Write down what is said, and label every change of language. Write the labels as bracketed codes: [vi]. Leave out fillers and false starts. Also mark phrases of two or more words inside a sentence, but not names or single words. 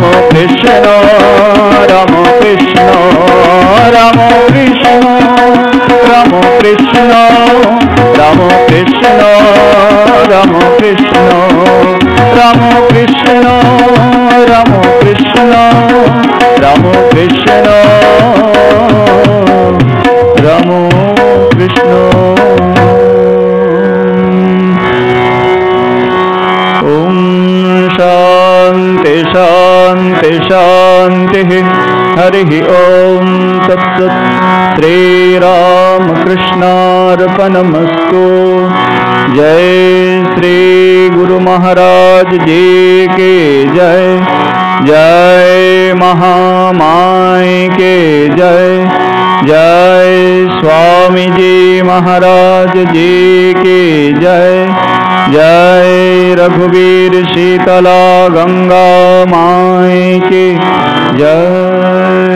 [sa] কৃষ্ণ রাম কৃষ্ণ রাম কৃষ্ণ রাম কৃষ্ণ রাম কৃষ্ণ রাম কৃষ্ণ রাম কৃষ্ণ রাম কৃষ্ণ রাম কৃষ্ণ রাম কৃষ্ণ ওম শান্তি শান্তি शांति शांति। हरि ओम तत्सत्। श्री राम कृष्णार्पणमस्तु। [hi] जय श्री गुरु महाराज जी की जय। जय महामाई के जय। जय स्वामी जी महाराज जी की जय। जय रघुवीर शीतला गंगा माई की जय।